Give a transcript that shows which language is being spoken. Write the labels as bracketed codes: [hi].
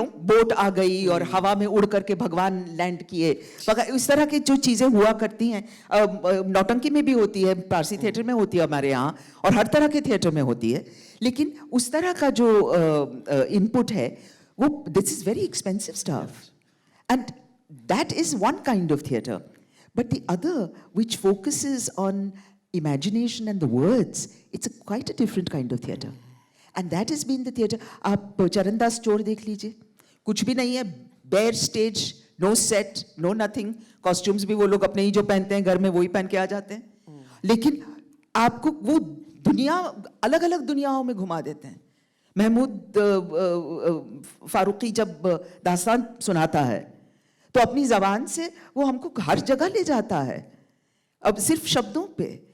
[hi] Boat आ गई और हवा में उड़ करके भगवान लैंड किए, इस तरह की जो चीजें हुआ करती हैं, नौटंकी में भी होती है, पारसी थिएटर में होती है हमारे यहाँ, और हर तरह के थिएटर में होती है, लेकिन उस तरह का जो इनपुट है वो, [en] This is very expensive stuff, and that is one kind of theatre. But the other, which focuses on imagination and the words, it's quite a different kind of theatre. And that has been the theatre. [hi] आप चरणदास चोर देख लीजिए, कुछ भी नहीं है, [en] bare stage, no set, no nothing. [hi] Costumes भी वो लोग अपने ही जो पहनते हैं घर में वही पहन के आ जाते हैं. लेकिन आपको वो दुनिया, अलग अलग दुनियाओं में घुमा देते हैं. महमूद फारूकी जब दास्तान सुनाता है तो अपनी जबान से वो हमको हर जगह ले जाता है, अब सिर्फ शब्दों पे.